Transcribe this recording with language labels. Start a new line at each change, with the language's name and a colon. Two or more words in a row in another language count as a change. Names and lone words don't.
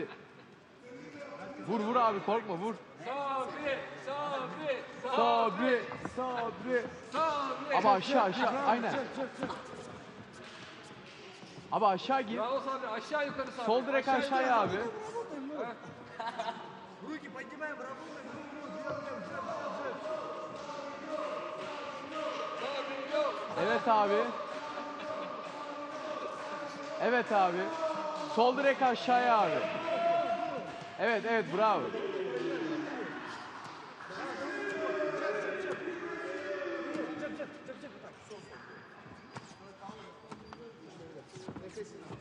Turkish: Vur abi, korkma, vur. Sabri. Abi aşağı, aynen. Abi aşağı gir. Bravo Sabri aşağı yukarı Sabri. Sol direkt aşağıya abi.
Russian: Руки поднимаем, работаем.
Turkish: Evet abi. Evet abi. Sol direkt aşağıya abi. Evet evet bravo. Nefesini al.